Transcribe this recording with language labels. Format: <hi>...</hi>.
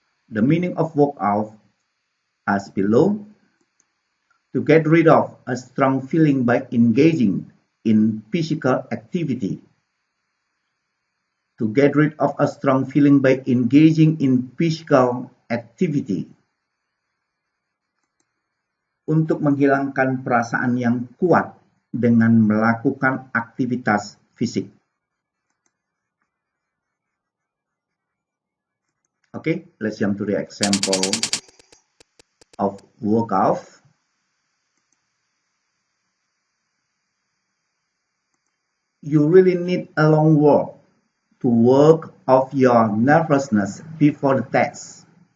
<en>The meaning of work off as below: to get rid of a strong feeling by engaging in physical activity. To get rid of a strong feeling by engaging in physical activity.</en> <id>Untuk menghilangkan perasaan yang kuat dengan melakukan aktivitas fisik.</id> <en>Okay, let's jump to the example of work off. You really need a long walk to work off your nervousness before the test.</en>